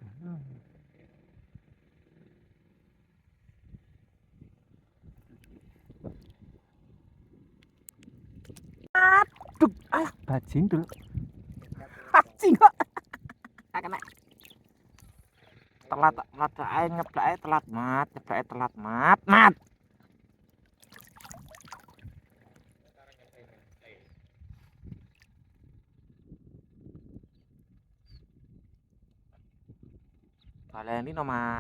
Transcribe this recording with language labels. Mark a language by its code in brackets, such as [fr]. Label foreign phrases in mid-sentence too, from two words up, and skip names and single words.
[jv] Aduh, alah bajindul. Anjing kok. Tak kena. Telat ae nyeblake telat, Mat. Nyeblake telat, Mat. Mat. Baleni no, Mat.